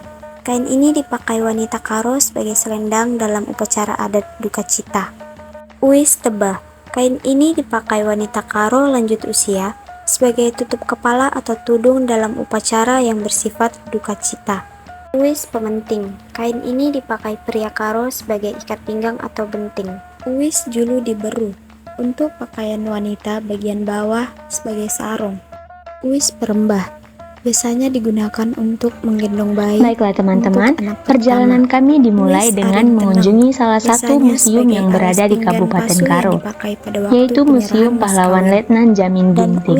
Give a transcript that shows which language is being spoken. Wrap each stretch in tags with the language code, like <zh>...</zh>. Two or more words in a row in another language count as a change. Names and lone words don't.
<id>Kain ini dipakai wanita Karo sebagai selendang dalam upacara adat duka cita. Uis tebah. Kain ini dipakai wanita Karo lanjut usia sebagai tutup kepala atau tudung dalam upacara yang bersifat duka cita. Uis pementing. Kain ini dipakai pria Karo sebagai ikat pinggang atau benting. Uis julu diberu untuk pakaian wanita bagian bawah sebagai sarung. Uis perembah biasanya digunakan untuk menggendong bayi. Baiklah teman-teman, perjalanan kami dimulai dengan mengunjungi salah satu museum yang berada di Kabupaten Karo, yaitu Museum Pahlawan Letnan Jamin Ginting.</id>